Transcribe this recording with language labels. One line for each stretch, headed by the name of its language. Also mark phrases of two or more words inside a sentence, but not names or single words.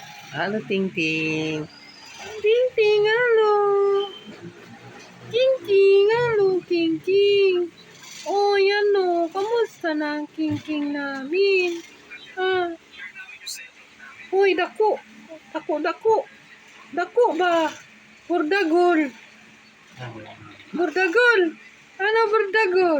Filipino: Halo, Ting Ting. Ting Ting, halo. King King, halo, King King. Oh, yan o. Kamusta na ang King King namin?
Cebuano: Ah. Uy, dako. Dako, dako. Dako ba? Burdagol.
Filipino: Burdagol. Ano burdagol?